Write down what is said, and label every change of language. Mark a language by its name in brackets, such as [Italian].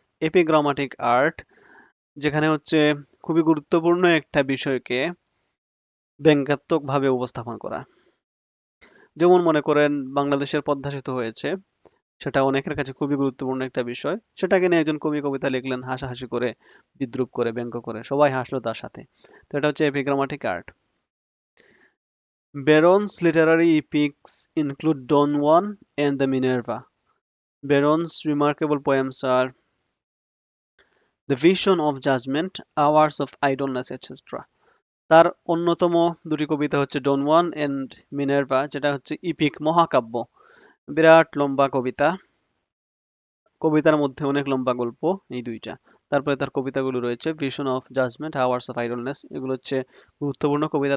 [Bangla] এপিগ্রামাটিক art, যেখানে হচ্ছে খুবই গুরুত্বপূর্ণ একটা বিষয়কে ব্যঙ্গাত্মকভাবে উপস্থাপন করা। যেমন মনে করেন বাংলাদেশের পদ্মা সেতু হয়েছে, সেটা অনেকের কাছে খুবই গুরুত্বপূর্ণ একটা বিষয়, সেটাকে নিয়ে একজন কবি কবিতা লিখলেন হাসাহাসি করে, বিদ্রূপ করে, ব্যঙ্গ করে, সবাই হাসলো তার সাথে। তো এটা হচ্ছে এপিগ্রামাটিক art. [English] Byron's literary epics include Don Juan and the Minerva. Byron's remarkable poems are The Vision of Judgment, Hours of Idleness, etc. [Bangla] তার অন্যতম দুটি কবিতা হচ্ছে ডন ওয়ান এন্ড মিনার্ভা, যেটা হচ্ছে ইপিক, মহাকাব্য, বিরাট লম্বা কবিতা, কবিতার মধ্যে অনেক লম্বা গল্প, এই দুইটা। তারপরে তার কবিতাগুলো রয়েছে vision of judgement, hours of idleness, এগুলো হচ্ছে গুরুত্বপূর্ণ কবিতা।